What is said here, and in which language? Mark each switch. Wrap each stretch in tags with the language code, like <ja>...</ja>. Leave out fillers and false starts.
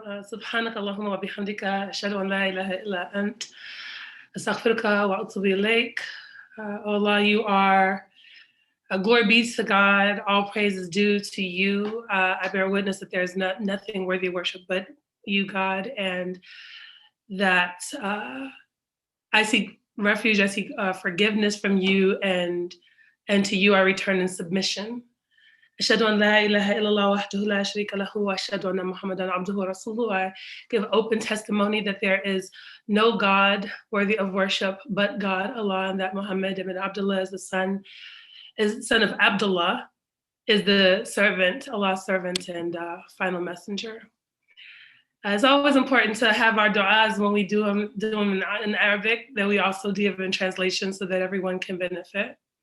<ar>سبحانك اللهم وبحمدك أشهد أن لا إله إلا أنت أستغفرك وأتوب إليك.</ar> <en>Allah, you are, glory be to God, all praise is due to you. I bear witness that there is nothing worthy of worship but you, God, and that I seek refuge, I seek forgiveness from you, and to you I return in submission.</en> <ar>أشهد أن لا إله إلا الله وحده لا شريك له وأشهد أن محمدًا عبده ورسوله.</ar> <en>I give open testimony that there is no God worthy of worship but God, Allah, and that Muhammad ibn Abdullah is the son of Abdullah, is the servant, Allah's servant and final messenger. It's always important to have our du'as when we do them in Arabic, that we also do them in translation so that everyone can benefit.</en>